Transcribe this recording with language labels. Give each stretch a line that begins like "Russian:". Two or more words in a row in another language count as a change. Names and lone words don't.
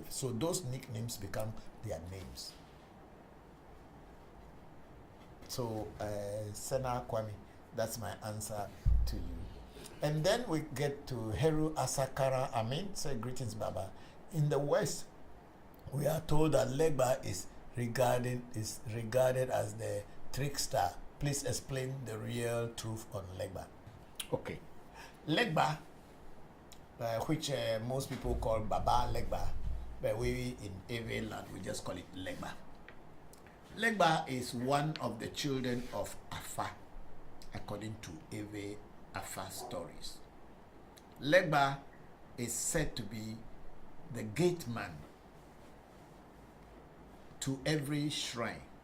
English: So those nicknames become their names. So Sena Kwame, that's my answer to you. And then we get to Heru Asakara Amin. Say greetings, Baba. In the West, we are told that Legba is regarded as the trickster. Please explain the real truth on Legba. Okay. Legba, which most people call Baba Legba, but we in Ewe land we just call it Legba. Legba is one of the children of Afa, according to Ewe Afa stories. Legba is said to be the gate man to every shrine.